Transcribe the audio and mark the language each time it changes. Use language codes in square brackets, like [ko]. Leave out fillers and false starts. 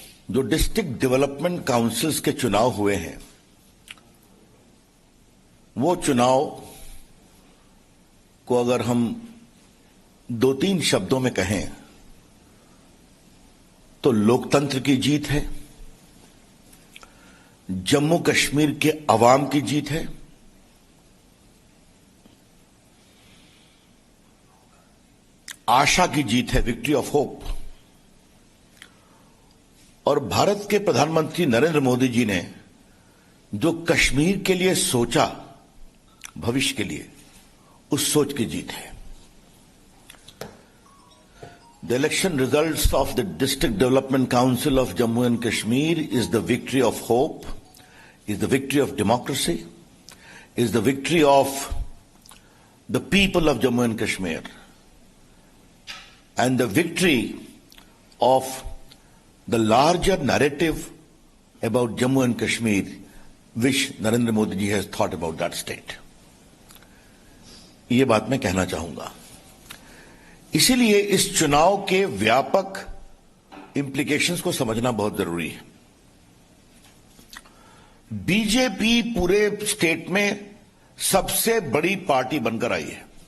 [hi] जो district development councils के चुनाव हुए हैं, वो चुनाव को अगर हम 2-3 शब्दों में कहें तो लोकतंत्र की जीत है, जम्मू कश्मीर के अवाम की जीत है, आशा की जीत है, [en] Victory of hope. [hi] और भारत के प्रधानमंत्री नरेंद्र मोदी जी ने जो कश्मीर के लिए सोचा, भविष्य के लिए, उस सोच की जीत है। [en] The election results of the District Development Council of Jammu and Kashmir is the victory of hope, is the victory of democracy, is the victory of the people of Jammu and Kashmir, and the victory of the larger narrative about Jammu and Kashmir, which Narendra Modi ji has thought about that state. [hi] ये बात मैं कहना चाहूंगा। इसीलिए इस चुनाव के व्यापक इंप्लीकेशंस को समझना बहुत जरूरी है। बीजेपी पूरे स्टेट में सबसे बड़ी पार्टी बनकर आई है।